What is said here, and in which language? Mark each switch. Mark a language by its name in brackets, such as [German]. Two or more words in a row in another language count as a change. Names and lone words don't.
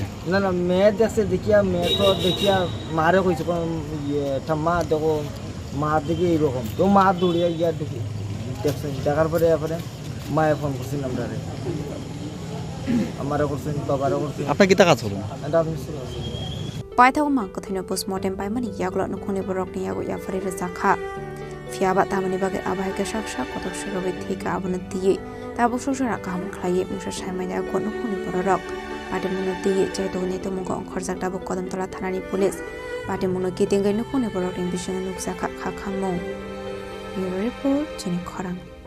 [Bangla] না না মেয়ে দেখছে দেখিয়া মেয়ে তো দেখিয়া মারে কইছে ঠাম্মা দেখো মা দেখি এইরকম তো মা দৌড়িয়া গিয়া দেখি দেখছেন দেখার পরে এরপরে মায়ে ফোন করছেন আমরা আমারও করছেন বাবারও করছেন। আপনার কি টাকা চলুন? [Kok Borok] paithago mangkothaino postmortem paimani yaglo nukhuni borokni yago yafari rezakha fiaba tamani bage abaike saksa kotok surobe thika abona diye tabo sosara kaham khlaiye musa saimani yago nukhuni borok patemuno diye chaitoni tomungo khorjak tabo kodamtola thanani police patemuno kitingai nukhuni borokni bishono nukjaka khakhammo [English] bureau report [Kok Borok] Chini Khorang